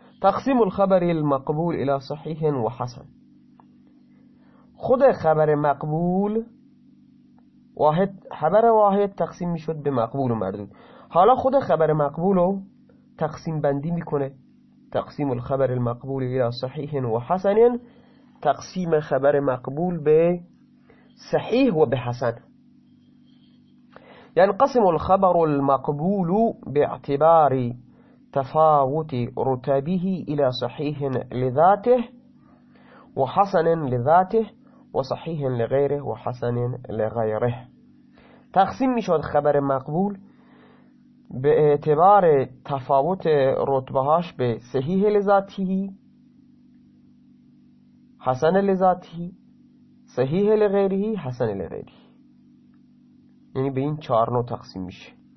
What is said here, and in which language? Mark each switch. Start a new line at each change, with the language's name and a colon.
Arabic: تقسیم الخبر المقبول الى صحیح و حسن،
Persian: خود خبر مقبول واحد، خبر واحد تقسیم می شد به مقبول و مردود. حالا خود خبر مقبول رو تقسیم بندی می کنه،
Arabic: تقسیم الخبر المقبول الى صحیح و حسن،
Persian: تقسیم خبر مقبول به صحیح و به حسن.
Arabic: ينقسم الخبر المقبول باعتبار تفاوت رتبه الى صحيح لذاته وحسن لذاته وصحيح لغيره وحسن لغيره.
Persian: تقسيم مشود خبر مقبول باعتبار تفاوت رتبهاش به صحيح لذاته، حسن لذاته، صحیح لغیره، حسن لغیره، یعنی به این چهار نوع تقسیم میشه.